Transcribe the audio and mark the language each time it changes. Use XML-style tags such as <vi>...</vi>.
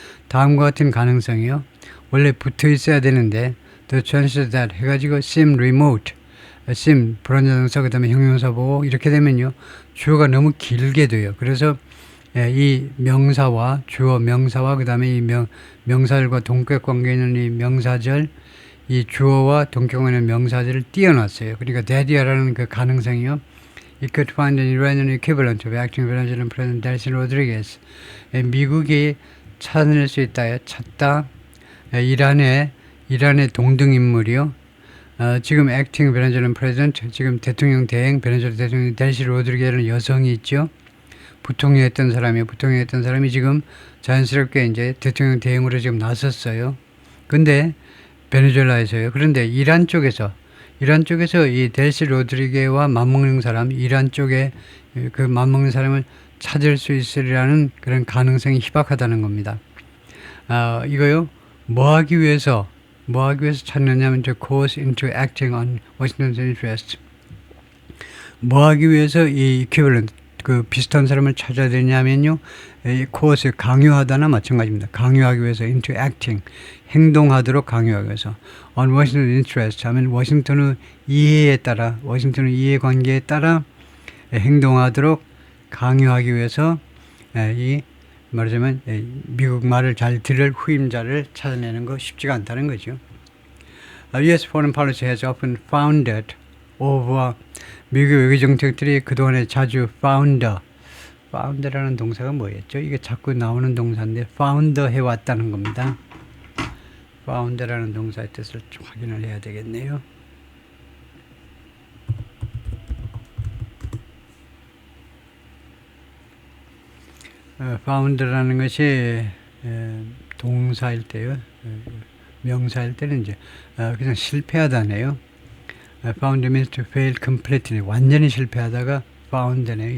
<ko>다음과 같은 가능성이요. 원래 붙어 있어야 되는데</ko> <en>the chances that</en> <ko>해가지고</ko> <en>seem remote,</en> <ko>불완전동사 그 다음에 형용사 보고 이렇게 되면요 주어가 너무 길게 돼요. 그래서 이 명사와 그 다음에 이 명사절과 동격 관계 있는 이 명사절, 이 주어와 동격 관계 있는 명사절을 띄어놨어요. 그러니까 that이라는 그 가능성이요.</ko> <en>It could find an Iranian equivalent of acting Venezuelan President Delcy Rodriguez.</en> <ko>미국이 찾아낼 수 찾다. 이란의 동등인물이요. 지금</ko> <en>acting Venezuelan President,</en> <ko>지금 대통령 대행, 베네수엘라 대통령 델시 로드리게라는 여성이 있죠. 부통령했던 사람이 지금 자연스럽게 이제 대통령 대행으로 지금 나섰어요. 근데 베네수엘라에서요. 그런데 이란 쪽에서 이 델시 로드리게와 맞먹는 사람, 이란 쪽에 그 맞먹는 사람을 찾을 수 있으리라는 그런 가능성이 희박하다는 겁니다. 이거요. 뭐 하기 위해서 찾느냐면</ko> <en>to cause into acting on Washington's interest.</en> <ko>뭐 하기 위해서 이 equivalent, 그 비슷한 사람을 찾아야 되냐면요. 이 cause, 강요하다나 마찬가지입니다. 강요하기 위해서</ko> <en>into acting,</en> <ko>행동하도록 강요하기 위해서.</ko> <en>on Washington's interest</en> <ko>하면 워싱턴의 이해관계에 따라 행동하도록 강요하기 위해서 말하자면 미국 말을 잘 들을 후임자를 찾아내는 거 쉽지가 않다는 거죠. U.S.</ko> <en>foreign policy has often founded over,</en> <ko>미국 외교 정책들이 그동안에 자주 found라는 동사가 뭐였죠? 이게 자꾸 나오는 동사인데 founder 해왔다는 겁니다. found라는 동사의 뜻을 좀 확인을 해야 되겠네요. found라는 것이 동사일 때요. 명사일 때는 이제 그냥 실패하다네요.</ko> <en>found means to fail completely.</en> <ko>완전히 실패하다가 found네요.</ko>